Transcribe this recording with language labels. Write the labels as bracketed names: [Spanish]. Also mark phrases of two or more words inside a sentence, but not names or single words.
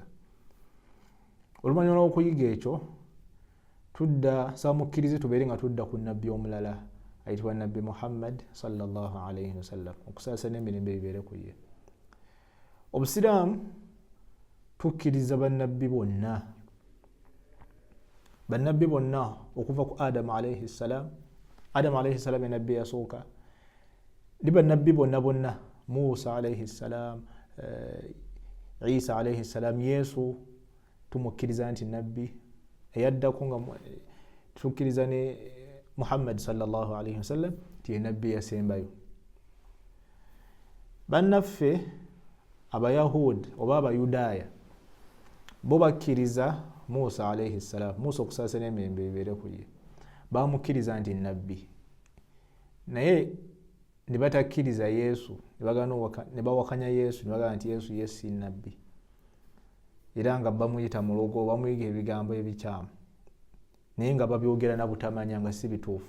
[Ganda] Oluvannyuma lw'okuyiga ekyo nsaba mukkirize tubeere nga tudda ku nabbi omulala ayitibwa nabbi Muhammad [Arabic] صلى الله عليه وسلم, [Ganda] okusaasa n'emirembe bibeere ku ye. Obusiraamu tukkiriza bannabbi bonna okuva ku Adamu [Arabic] عليه السلام. [Ganda] Adamu [Arabic] عليه السلام [Ganda] ye nabbi yasooka, ne bannabbi bonna Musa [Arabic] عليه السلام, [Ganda] Isa [Arabic] عليه السلام, [Ganda] Yesu tumukkiriza nti nabbi, eyaddako nga tukkiriza ne Muhammad [Arabic] صلى الله عليه وسلم [Ganda] ti ye nabbi yasembayo. Bannaffe Abayahudi oba Abayudaaya bo bakkiriza Musa [Arabic] عليه السلام, [Ganda] Musa okusaasa n'emirembe bibeere ku ye, bamukkiriza nti nabbi, naye ne batakkiriza Yesu, ne bawakanya Yesu, ne bagamba nti Yesu ye si nabbi era nga bamuyita mulogo, bamuyiga ebigambo ebikyamu naye nga babyogera na butamanya nga si bituufu.